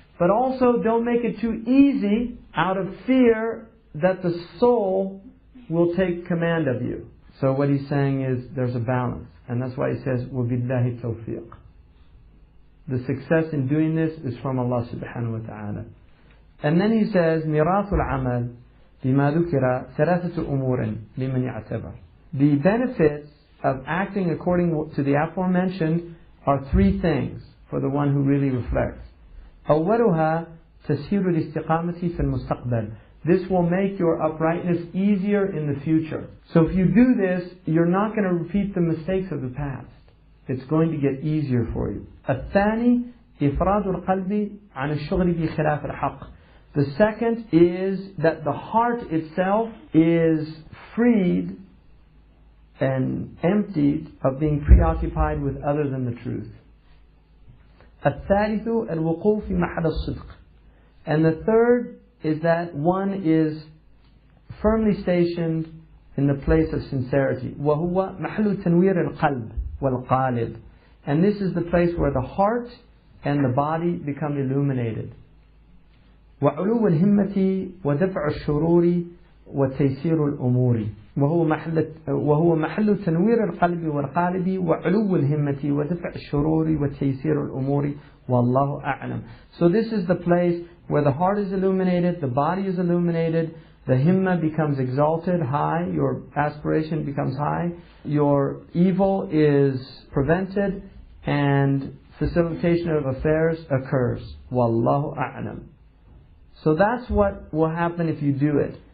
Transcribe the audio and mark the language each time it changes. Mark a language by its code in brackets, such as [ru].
[en] But also don't make it too easy out of fear that the soul will take command of you. So what he's saying is there's a balance. And that's why he says, [ar] وَبِاللَّهِ التَّوْفِيقِ. [en] The success in doing this is from Allah subhanahu wa ta'ala. And then he says, [ar] مِيرَاثُ الْعَمَلِ بِمَا ذُكِرَ ثَلَاثَةُ أُمُورٍ لِمَنْ يَعْتَبَرُ. [en] The benefits of acting according to the aforementioned are three things for the one who really reflects. [ar] أولها تسهيل الاستقامة في المستقبل. [en] This will make your uprightness easier in the future. So if you do this, you're not going to repeat the mistakes of the past. It's going to get easier for you. [ar] الثاني إفراد القلب عن الشغل بخلاف الحق. [en] The second is that the heart itself is freed and emptied of being preoccupied with other than the truth. [ar] الثالث الوقوف في محل الصدق. [en] And the third is that one is firmly stationed in the place of sincerity. [ar] وهو محل تنوير القلب والقالب. And this is the place where the heart and the body become illuminated. وعلو الهمة ودفع الشرور وتيسير الأمور. وهو محل تنوير القلب والقالب وعلو الهمة ودفع الشرور وتيسير الأمور والله أعلم. [en] So this is the place where the heart is illuminated, the body is illuminated, the himma becomes exalted, high, your aspiration becomes high, your evil is prevented, and facilitation of affairs occurs. Wallahu a'lam. So that's what will happen if you do it.